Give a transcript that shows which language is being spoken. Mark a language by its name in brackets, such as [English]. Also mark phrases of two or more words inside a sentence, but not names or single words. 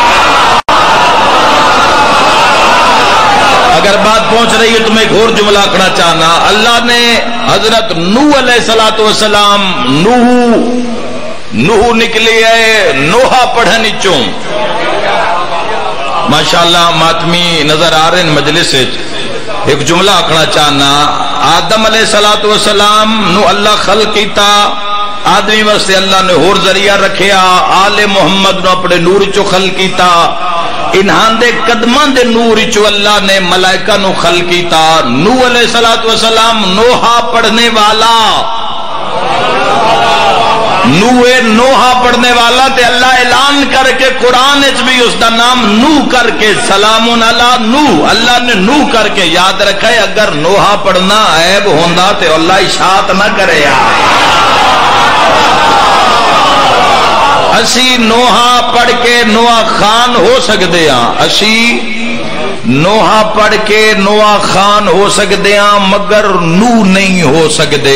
[Punjabi] اگر بات پہنچ رہی ہے تو میں ایک اور جملہ کرنا چاہنا، اللہ نے حضرت نوح علیہ السلام نوح نکلی ہے نوحہ پڑھن چوں، ماشاءاللہ ماتمی نظر آ رہے ہیں مجلس۔ ایک جملہ آکھنا چاہنا، آدم علیہ السلام نو اللہ خلق کیتا، آدمی واسطے اللہ نے اور ذریعہ رکھیا، آل محمد نو اپنے نور چو خلق کیتا، انہاں دے قدماں دے نور چو اللہ نے ملائکہ نو خلق کیتا۔ نوح علیہ السلام نوحہ پڑھنے والا، نوحہ پڑھنے والا تے اللہ اعلان کر کے قرآن اچ بھی اس دا نام نوح کر کے [Arabic] سلام علی نوح، [Punjabi] اللہ نے نوح کر کے یاد رکھے۔ اگر نوحہ پڑھنا عیب ہوندا تے اللہ اشاعت نہ کرے یار۔ اسی نوحہ پڑھ کے نوح خان ہو سکتے ہاں، اسی نوحہ پڑھ کے نوح خان ہو سکتے ہاں، مگر نوح نہیں ہو سکتے۔